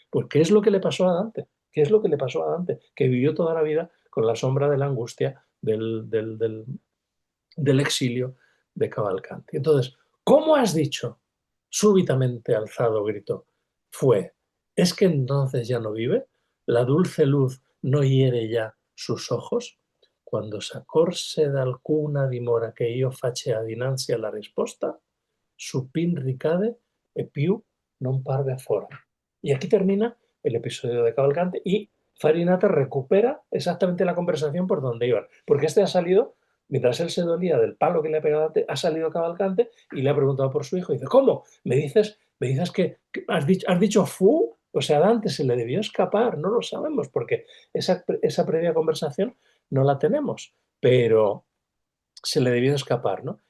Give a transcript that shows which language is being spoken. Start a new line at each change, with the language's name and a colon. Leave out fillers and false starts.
Spanish: Pues ¿qué es lo que le pasó a Dante? ¿Qué es lo que le pasó a Dante? Que vivió toda la vida con la sombra de la angustia del exilio de Cavalcanti. Entonces, ¿cómo has dicho? Súbitamente alzado gritó. Fue, ¿es que entonces ya no vive? ¿La dulce luz no hiere ya sus ojos?
Italian: Quando s'accorse d'alcuna dimora che io facea dinanzi alla risposta, supin ricade e più non parve fora.
Spanish: Y aquí termina el episodio de Cavalcante y Farinata recupera exactamente la conversación por donde iban, porque este ha salido Mientras él se dolía del palo que le ha pegado Dante, ha salido Cavalcante y le ha preguntado por su hijo. Y dice, ¿cómo? ¿Me dices que has dicho fu? O sea, a Dante se le debió escapar, no lo sabemos, porque esa previa conversación no la tenemos, pero se le debió escapar, ¿no?